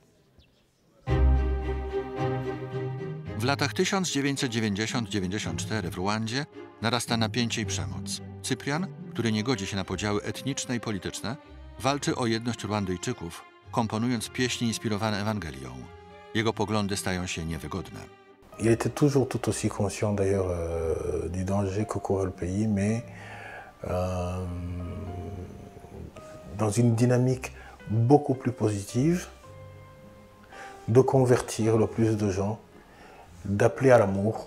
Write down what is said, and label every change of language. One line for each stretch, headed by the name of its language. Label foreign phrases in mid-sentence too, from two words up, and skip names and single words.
Polish: W latach 1990-94 w Ruandzie narasta napięcie i przemoc. Cyprian, który nie godzi się na podziały etniczne i polityczne, walczy o jedność Ruandyjczyków, komponując pieśni inspirowane Ewangelią. Jego poglądy stają się niewygodne.
French: Il était toujours tout aussi conscient d'ailleurs du danger que courait le pays, mais dans une dynamique beaucoup plus positive, de convertir le plus de gens, d'appeler à l'amour.